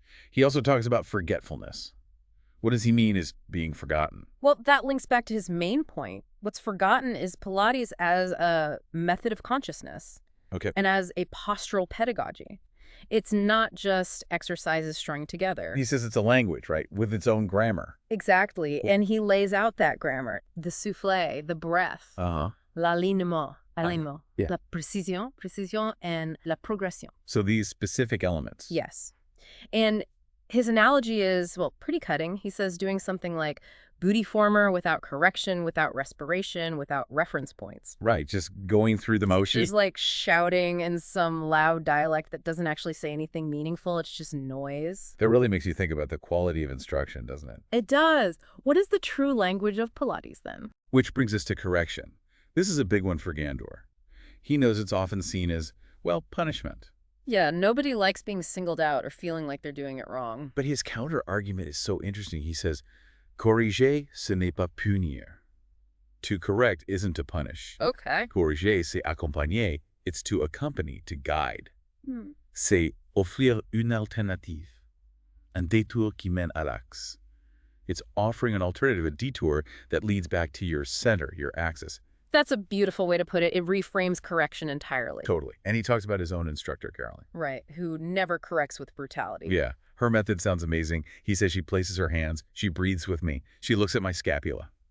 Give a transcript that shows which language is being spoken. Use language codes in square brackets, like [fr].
[en] He also talks about forgetfulness. What does he mean is being forgotten? Well, that links back to his main point. What's forgotten is Pilates as a method of consciousness. Okay. And as a postural pedagogy. It's not just exercises strung together. He says it's a language, right, with its own grammar. Exactly. And he lays out that grammar. The soufflé, the breath, [fr] l'alignement, la précision, [en] and [fr] la progression. [en] So these specific elements. Yes. And his analogy is, well, pretty cutting. He says doing something like Bootyformer without correction, without respiration, without reference points. Right, just going through the motions. He's like shouting in some loud dialect that doesn't actually say anything meaningful. It's just noise. That really makes you think about the quality of instruction, doesn't it? It does. What is the true language of Pilates, then? Which brings us to correction. This is a big one for Gandour. He knows it's often seen as, well, punishment. Yeah, nobody likes being singled out or feeling like they're doing it wrong. But his counter-argument is so interesting. He says, [fr] corriger, ce n'est pas punir. [en] To correct isn't to punish. Okay. [fr] Corriger, c'est accompagner. [en] It's to accompany, to guide. [fr] C'est offrir une alternative. Un détour qui mène à l'axe. [en] It's offering an alternative, a detour that leads back to your center, your axis. That's a beautiful way to put it. It reframes correction entirely. Totally. And he talks about his own instructor, Caroline. Right, who never corrects with brutality. Yeah. Her method sounds amazing. He says she places her hands, she breathes with me, she looks at my scapula.